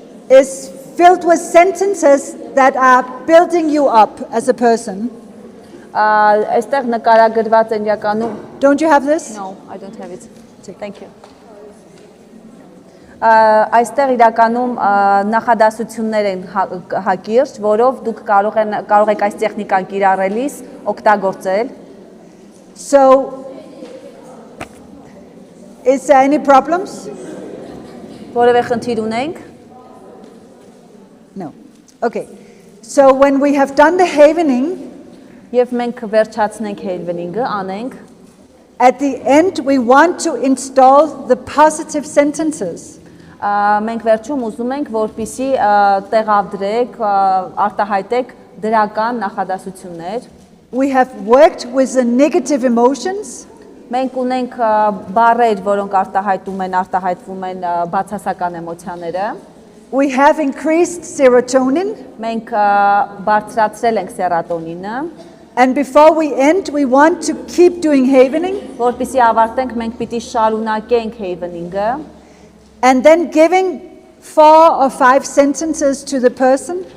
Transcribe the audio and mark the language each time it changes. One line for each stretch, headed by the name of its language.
English: is filled with sentences that are building you up as a person.
Armenian: այստեղ նկարագրված են իրականում
English: Don't you have this? No, I don't have it. Thank you.
Armenian: Այստեղ իրականում նախադասություններ են հակիրճ, որով դուք կարող եք այս տեխնիկան կիրառելիս օգտագործել։
English: So, is there any problems?
Armenian: Որևէ խնդիր ունենք։
English: No. Okay. So when we have done the havening,
Armenian: Եվ մենք վերջացնենք հելվենինգը, անենք,
English: at the end we want to install the positive sentences.
Armenian: մենք վերջում ուզում ենք, որպեսզի տեղադրեք, արտահայտեք դրական նախադասություններ։
English: We have worked with the negative emotions.
Armenian: Մենք ունենք բառեր, որոնք արտահայտվում են, արտահայտվում են բացասական էմոցիաները։
English: We have increased serotonin.
Armenian: Մենք բարձրացրել ենք սերատոնինը,
English: And before we end, we want to keep doing havening.
Armenian: որպեսզի ավարտենք, մենք պիտի շարունակենք Havening-ը
English: And then giving 4 or 5 sentences to the person.